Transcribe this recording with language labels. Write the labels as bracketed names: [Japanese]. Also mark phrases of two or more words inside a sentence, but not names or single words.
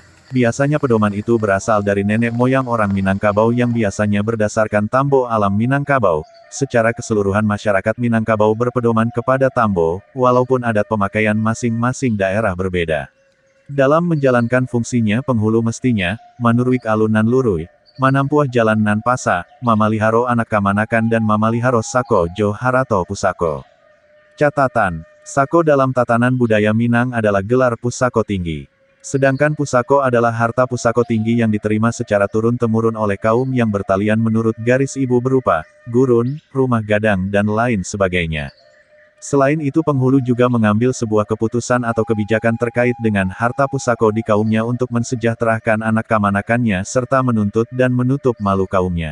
[Indonesian] Biasanya pedoman itu berasal dari nenek moyang orang Minangkabau yang biasanya berdasarkan Tambo alam Minangkabau. Secara keseluruhan masyarakat Minangkabau berpedoman kepada Tambo, walaupun adat pemakaian masing-masing daerah berbeda. Dalam menjalankan fungsinya penghulu mestinya, [Minangkabau] manurwik alun nan lurui, manampuah jalan nan pasa, mamaliharo anak kamanakan dan mamaliharo sako jo harato pusako. [Indonesian] Catatan, sako dalam tatanan budaya Minang adalah gelar pusako tinggi. Sedangkan pusako adalah harta pusako tinggi yang diterima secara turun-temurun oleh kaum yang bertalian menurut garis ibu berupa gurun, rumah gadang dan lain sebagainya. Selain itu penghulu juga mengambil sebuah keputusan atau kebijakan terkait dengan harta pusako di kaumnya untuk mensejahterakan anak kamanakannya serta menuntut dan menutup malu kaumnya.